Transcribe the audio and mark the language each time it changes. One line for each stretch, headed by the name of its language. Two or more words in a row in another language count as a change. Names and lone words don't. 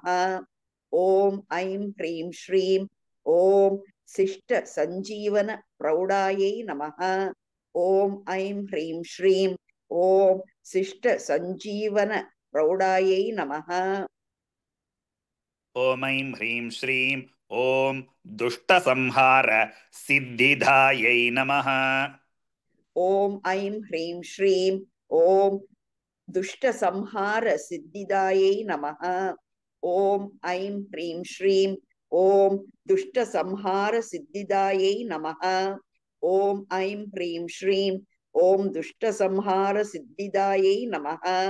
Sanskrit: ॐ ऐं ह्रीं श्रीं ॐ शिष्ट सञ्जीवन प्रौढायै नमः. ॐ ऐं ह्रीं श्रीं ॐ शिष्ट सञ्जीवन प्रौढायै नमः. ॐ ऐं ह्रीं श्रीं ॐ दुष्ट संहार सिद्धिदायै नमः. ॐ ऐं ह्रीं श्रीं ॐ दुष्टसंहार सिद्धिदायै नमः ॐ ऐं ह्रीं श्रीं ॐ दुष्टसंहार सिद्धिदायै नमः ॐ ऐं ह्रीं श्रीं ॐ दुष्टसंहार सिद्धिदायै नमः